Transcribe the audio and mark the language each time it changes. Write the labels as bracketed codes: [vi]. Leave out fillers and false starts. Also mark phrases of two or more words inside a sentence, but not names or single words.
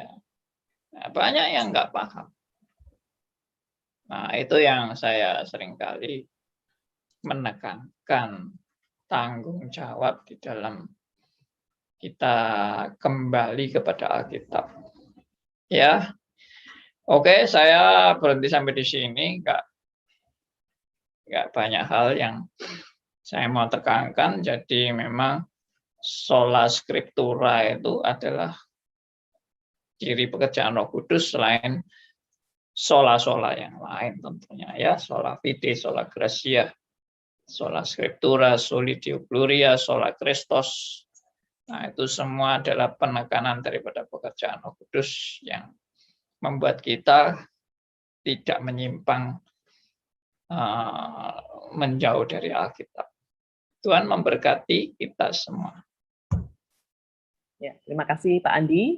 [id] Nah, banyak yang nggak paham. Nah, itu yang saya seringkali menekankan tanggung jawab di dalam kita kembali kepada Alkitab. Ya, oke, saya berhenti sampai di sini, Kak. nggak banyak hal yang saya mau tekankan. Jadi memang [la] sola scriptura [id] itu adalah ciri pekerjaan Roh Kudus selain sola-sola yang lain tentunya ya, [la] sola fide, sola gratia, sola scriptura, soli Deo gloria, sola Christos. [id] Nah, itu semua adalah penekanan daripada pekerjaan Roh Kudus yang membuat kita tidak menyimpang menjauh dari Alkitab. Tuhan memberkati kita semua. Ya, terima kasih Pak Andi.